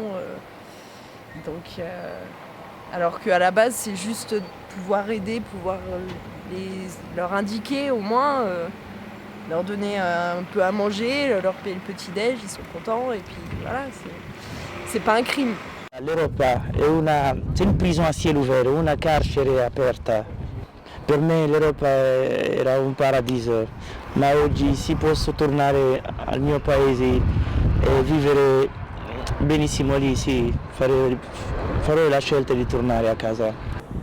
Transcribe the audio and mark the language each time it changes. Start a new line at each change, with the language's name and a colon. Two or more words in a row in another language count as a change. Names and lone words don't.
French: Alors qu'à la base c'est juste pouvoir aider, pouvoir leur indiquer au moins. Leur donner un peu à manger, leur payer le petit-déj, ils sont contents et puis voilà, c'est pas un crime. L'Europa c'est une prison à ciel ouvert,
Italian: una carcere aperta. Per me l'Europa era un paradiso, ma oggi si posso tornare al mio paese e vivere benissimo lì, sì, farò la scelta di tornare a casa.